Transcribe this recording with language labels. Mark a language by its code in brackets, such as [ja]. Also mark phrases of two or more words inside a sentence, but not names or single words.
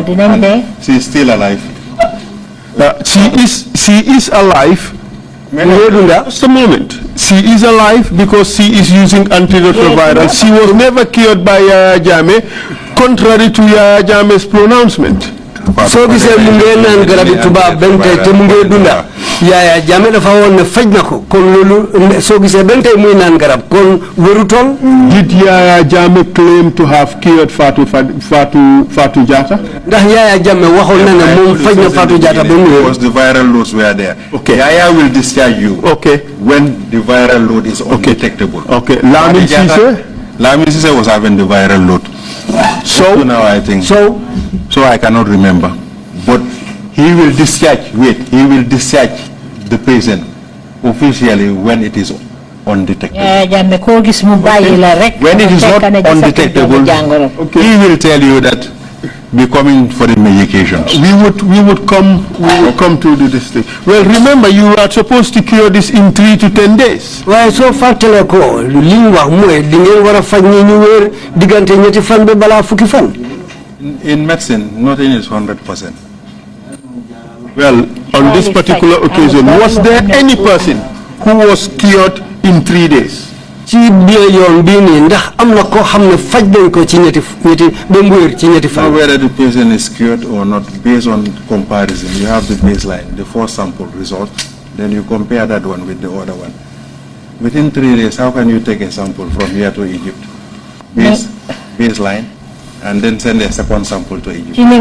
[en] She is still alive. She is alive. Just a moment. She is alive because she is using antiretrovirals. She was never cured by Yaya Jammeh, contrary to Yaya Jammeh's pronouncement. [wo] So gisee mu ngee naan garabi tubaab benn tey te mu ngee dunda Yaya Jammeh dafa woon ne faj na ko kon loolu soo gisee benn tey muy naan garab kon wérutoon. [en] Did Yaya Jammeh claim to have cured Fatou Jatta? [wo] ndax Yaya Jammeh waxoon na ne moom faj na Fatou Jatta ba mu wér. [en] Because the viral loads were there. Okay. Yaya will discharge you. Okay. When the viral load is undetectable. Okay. Lamin Cisse was having the viral load. So now I think. So I cannot remember. But he will discharge the patient officially when it is undetectable. When it is not undetectable, he will tell you that be coming for the medications. We would come to the district. Well, remember, you are supposed to cure this in 3 to 10 days. Why so [wo] factele ko liwa moy di ngeen wara faj ni ñu wër digante ñetti fan be bala fukki fan. [en] In medicine, nothing is 100%. Well, on this particular occasion, was there any person who was cured in 3 days? [wo] Ci biir yoon bii nii ndax am na koo xam ne faj nañ ko ci ñetti ba mu wér ci ñetti fan. [en] Whether the patient is cured or not, based on comparison, you have the baseline, the first sample result, then you compare that one with the other one. Within 3 days, how can you take a sample from here to Egypt? Baseline, and then send a second sample to Egypt?